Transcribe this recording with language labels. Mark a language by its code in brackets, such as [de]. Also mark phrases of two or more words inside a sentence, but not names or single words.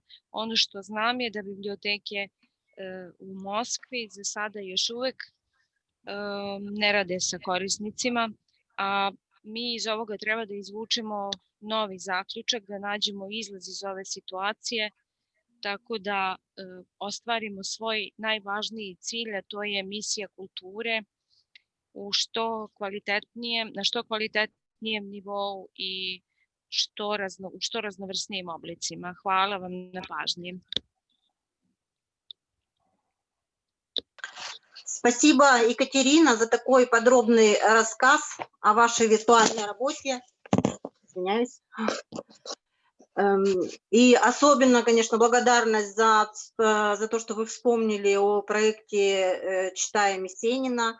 [sr] Ono što znam je da biblioteke u Moskvi za sada još uvek ne rade sa korisnicima, a mi iz ovoga treba da izvučemo novi zaključak, da nađemo izlaz iz ove situacije, tako da ostvarimo svoj najvažniji cilj, a to je misija kulture u na što kvalitetnijem nivou i u što raznovrsnijim oblicima. Hvala vam na pažnji. [ru] Спасибо, Екатерина, за такой подробный рассказ о вашей виртуальной работе. Извиняюсь. И особенно, конечно, благодарность за то, что вы вспомнили о проекте «Читаем Есенина».